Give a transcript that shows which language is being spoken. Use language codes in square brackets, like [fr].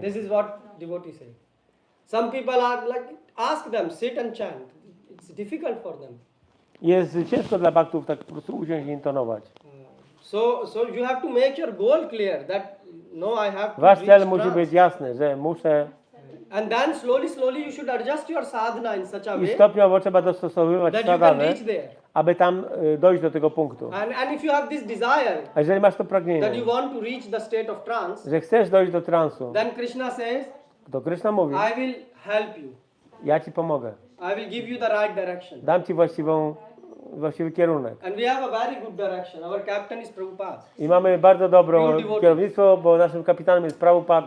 [en] this is what devotees say. Some people are like, ask them, sit and chant. It's difficult for them. [pl] Jest ciężko dla baktów tak po prostu usiąść i intonować. [en] So you have to make your goal clear that no, I have to [pl] Wasz [en] reach [pl] cel musi [en] trance. [pl] być jasny, że muszę [en] And then slowly you should adjust your sadhana in such a [pl] i [en] way [pl] stopniowo trzeba dostosowywać [en] that you can [pl] sadhanę, [en] reach there. [pl] aby tam dojść do tego punktu. [en] And if you have this desire [pl] A jeżeli masz to [en] that [pl] pragnienie, [en] you want to reach the state of trance, [pl] że chcesz dojść do transu, [en] then Krishna says, [pl] to Kryszna mówi, [en] I will help you. [pl] ja ci pomogę. [en] I will give you the right direction. [pl] Dam ci właściwą właściwy kierunek. [en] And we have a very good direction. Our captain is Prabhupada. [pl] I mamy bardzo dobre [en] Pure devotee. [pl] kierownictwo, bo naszym kapitanem jest Prabhupada,